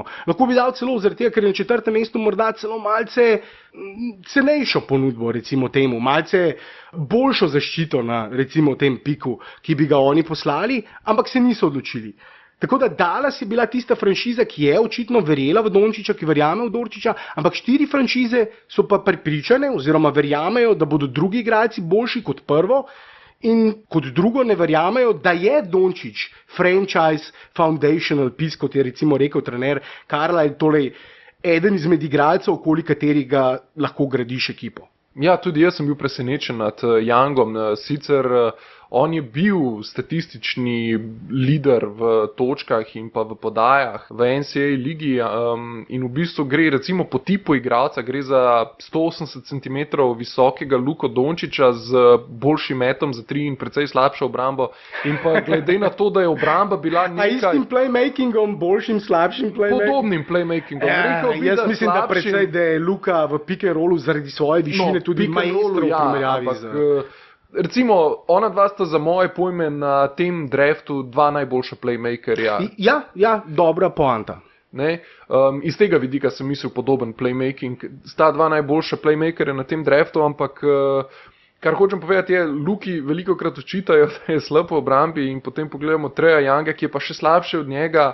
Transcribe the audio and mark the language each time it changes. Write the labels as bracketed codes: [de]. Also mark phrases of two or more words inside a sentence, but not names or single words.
[sl] Lahko bi dal celo zaradi tega, ker je na 4. mestu morda celo malce cenejšo ponudbo, recimo temu, malce boljšo zaščito na recimo tem piku, ki bi ga oni poslali, ampak se niso odločili. Tako da Dallas je bila tista franšiza, ki je očitno verjela v Dončića, ki verjame v Dončića, ampak 4 franšize so pa prepričane oziroma verjamejo, da bodo drugi igralci boljši kot prvo. In kot drugo ne verjamejo, da je Dončić [en] franchise foundational piece, [sl] kot je recimo rekel trener Carlisle, torej eden izmed igralcev, okoli katerega lahko gradiš ekipo. Ja, tudi jaz sem bil presenečen nad Youngom, sicer on je bil statistični lider v točkah in pa v podajah v NCAA ligi in v bistvu gre recimo po tipu igralca, gre za 180 cm visokega Luko Dončića z boljšim metom za 3 in precej slabšo obrambo in pa glede na to, da je obramba bila nekaj... A istim playmakingom, boljšim, slabšim playmakingom? Podobnim playmakingom. Jaz mislim, da precej, da je Luka v [en] pick and rollu [sl] zaradi svoje višine tudi maestro v primerjavi z... Recimo, ona dva sta za moje pojme na tem draftu dva najboljša playmakerja. Ja, dobra poanta. Iz tega vidika sem mislil podoben playmaking. Sta dva najboljša playmakerja na tem draftu, ampak kar hočem povedati je, Luki veliko krat očitajo, da je slab v obrambi in potem pogledamo Treja Younga, ki je pa še slabši od njega.